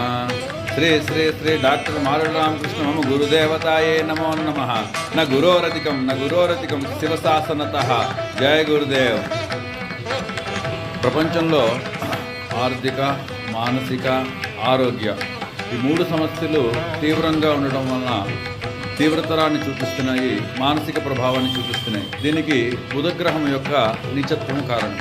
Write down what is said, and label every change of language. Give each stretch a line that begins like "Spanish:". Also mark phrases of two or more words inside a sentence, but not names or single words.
Sanskrit: श्री श्री श्री डॉक्टर मारुल रामकृष्ण मम गुरुदेवताये नमो नमः। न गुरोरतिकं शिवशासनतः जय गुरुदेव।
Telugu: ప్రపంచంలో ఆర్థిక మానసిక ఆరోగ్య ఈ మూడు సమస్యలు తీవ్రంగా ఉండడం వలన తీవ్రతరాన్ని చూపిస్తున్నాయి, మానసిక ప్రభావాన్ని చూపిస్తున్నాయి. దీనికి బుధగ్రహం యొక్క నీచత్వం కారణం.